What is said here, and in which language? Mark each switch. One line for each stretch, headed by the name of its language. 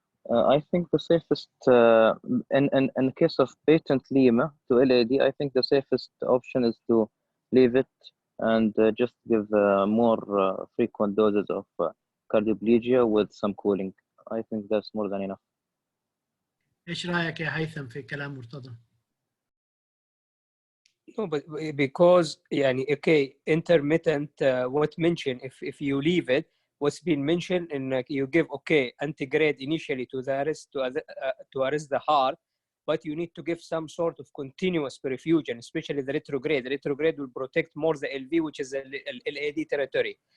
English: I think the safest, in case of patent lima to LAD, I think the safest option is to leave it and just give more frequent doses of cardioplegia with some cooling. I think that's more than enough.
Arabic: ايش رايك يا هيثم في كلام مرتضى؟
English: No, but because يعني okay, intermittent what mentioned if you leave it, what's been mentioned in you give okay antegrade initially to the arrest to arrest the heart, but you need to give some sort of continuous perfusion, especially the retrograde. The retrograde will protect more the LV, which is the LAD territory.